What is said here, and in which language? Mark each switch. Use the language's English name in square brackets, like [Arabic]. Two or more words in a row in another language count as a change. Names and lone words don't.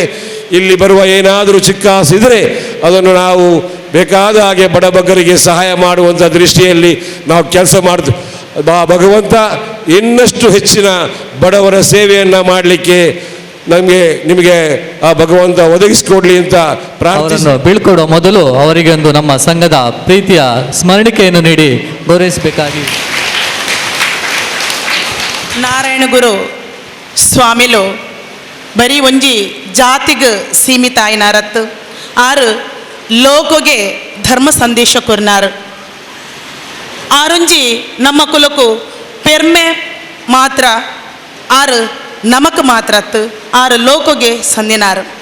[Kannada] ಇಲ್ಲಿ ಬರುವ ಏನಾದರೂ ಚಿಕ್ಕ ಆಸಿದ್ರೆ ಅದನ್ನು ನಾವು ಬೇಕಾದ ಹಾಗೆ ಬಡಬಗ್ಗರಿಗೆ ಸಹಾಯ ಮಾಡುವಂಥ ದೃಷ್ಟಿಯಲ್ಲಿ ನಾವು ಕೆಲಸ ಮಾಡ್ತೀವಿ. ಭಗವಂತ ಇನ್ನಷ್ಟು ಹೆಚ್ಚಿನ ಬಡವರ ಸೇವೆಯನ್ನು ಮಾಡಲಿಕ್ಕೆ ನಿಮಗೆ ಆ ಭಗವಂತ ಒದಗಿಸಿಕೊಡ್ಲಿ ಅಂತ ಪ್ರಾರ್ಥನೆ. ಬೀಳ್ಕೊಡೋ ಮೊದಲು ಅವರಿಗೆ ಒಂದು ನಮ್ಮ ಸಂಘದ ಪ್ರೀತಿಯ ಸ್ಮರಣಿಕೆಯನ್ನು ನೀಡಿ ಗೌರವಿಸಬೇಕಾಗಿ [Tulu] ನಾರಾಯಣ ಗುರು ಸ್ವಾಮಿಲು ಬರೀ ಒಂಜಿ ಜಾತಿಗೆ ಸೀಮಿತ ಆಯ್ನಾರತ್ತು, ಆರು ಲೋಕಗೆ ಧರ್ಮ ಸಂದೇಶ ಕೊರ್ನಾರು. ಆರೊಂಜಿ ನಮ್ಮ ಕುಲಕು ಪೆರ್ಮೆ ಮಾತ್ರ ಆರು ನಮಕ್ ಮಾತ್ರ ಆರು ಲೋಕಗೆ ಸಂದಿನಾರು.